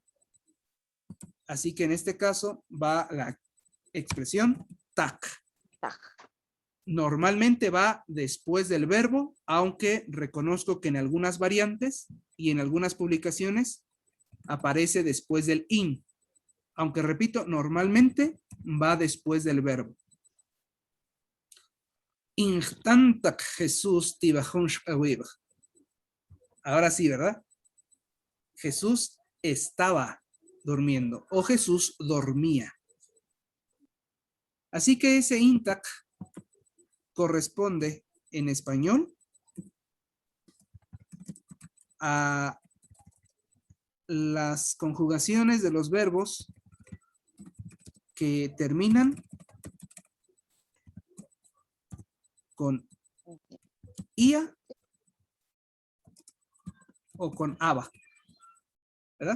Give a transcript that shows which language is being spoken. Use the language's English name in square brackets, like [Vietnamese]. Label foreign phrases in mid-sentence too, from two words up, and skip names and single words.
[Spanish] Así que en este caso va la expresión tak. Normalmente va después del verbo, aunque reconozco que en algunas variantes y en algunas publicaciones aparece después del in. Aunque repito, normalmente va después del verbo. [Mam] Instantak Jesús tibajunsh awib. [Spanish] Ahora sí, ¿verdad? Jesús estaba durmiendo o Jesús dormía. Así que ese intak corresponde en español a las conjugaciones de los verbos que terminan con ia o con aba, ¿verdad?